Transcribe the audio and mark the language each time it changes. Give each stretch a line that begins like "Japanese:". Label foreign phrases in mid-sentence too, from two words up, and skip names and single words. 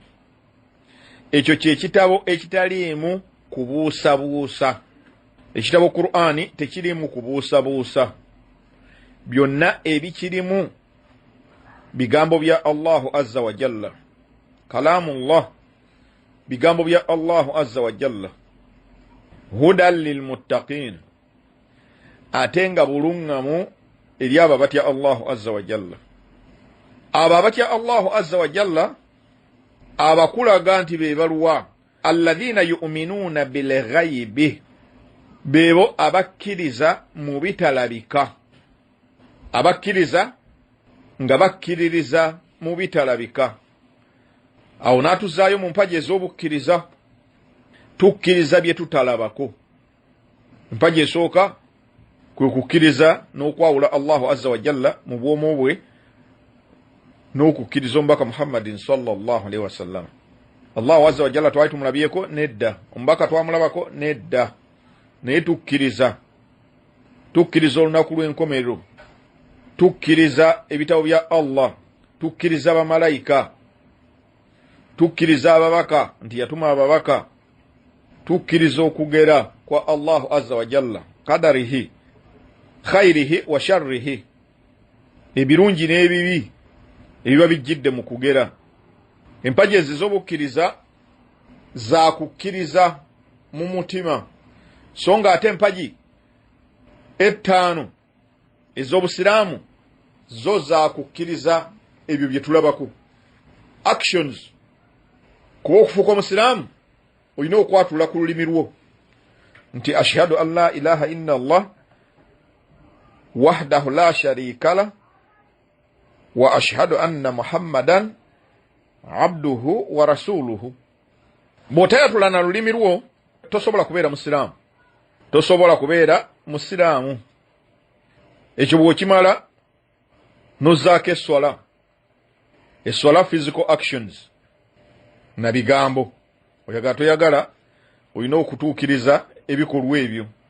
Ganda: Ekyo kye kitabo ekitaliimu kubuusabuusa. Ekitabo Qur'ani tekiriimu kubuusabuusa. Byonna ebikirimu bigambo bya
Arabic: الله عز وجل,
Ganda: kalamullah, bigambo bya
Arabic: الله عز وجل. هدى للمتقين,
Ganda: ate nga bulungamu eri abo abatya
Arabic: الله عز وجل.
Ganda: Abo abatya
Arabic: الله عز وجل
Ganda: abakulaga nti be baluwa,
Arabic: الذين يؤمنون بالغيب,
Ganda: bebo abakkiriza mu bitalabika. Abakkiriza nga bakkiririza mu bitalabika. Awo n'atuzaayo mu mpagi ez'obukkiriza. Tukkiriza bye tutalabako. Empagi esooka kwe kukkiriza n'okwawula
Arabic: الله عز وجل
Ganda: mu bwomu bwe n'okukkiriza omubaka
Arabic: محمد صلى الله عليه وسلم. الله عز وجل
Ganda: twali tumulabyeko nedda, omubaka twamulabako nedda, naye tukkiriza olunaku lw'enkomerero, tukkiriza ebitabo bya Allah, tukkiriza bamalayika, tukkiriza ababaka nti yatuma ababaka, tukkiriza okugera kwa
Arabic: الله عز وجل, قدره خيره وشره,
Ganda: ebirungi n'ebibi ebiba bijjidde mu kugera. Empagi ez'obukkiriza za kukkiriza mu mutima, so nga ate empagi ettaano ez'obusiraamu zo za kukkiriza ebyo bye tulabako, actions. Kuba okufuuka omusiraamu olina okwatula ku lulimi lwo nti
Arabic: أشهد أن لا إله إلا الله وحده لا شريك له وأشهد أن محمدا عبده ورسوله.
Ganda: Bw'otayatula na lulimi lwo tosobola kubeera musiraamu, tosobola kubeera musiraamu. Ekyo bw'okimala n'ozzaako eswala,
English: physical actions
Ganda: na bigambo. Oyagala toyagala olina okutuukiriza ebikolwa ebyo.